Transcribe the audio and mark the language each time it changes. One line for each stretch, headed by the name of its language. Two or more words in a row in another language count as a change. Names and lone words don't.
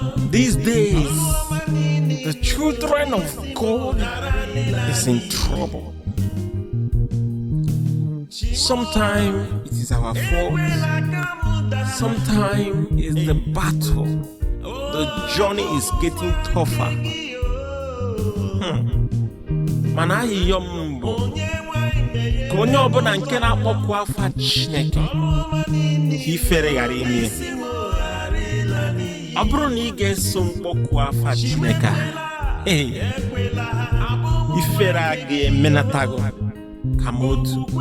English: These days, the children of God is in trouble. Sometimes it is our fault. Sometimes it's the battle. The journey is getting tougher. Hmm.
Igbo: Mana ayịyọ m bụ ka onye ọbụla nke na-akpọku afa Chineke, ka ifere ghara ime ya. Ọ bụrụ na ị ga-eso mkpọku afa Chineke a, ee, ifere a ga-emenata gị kama otu.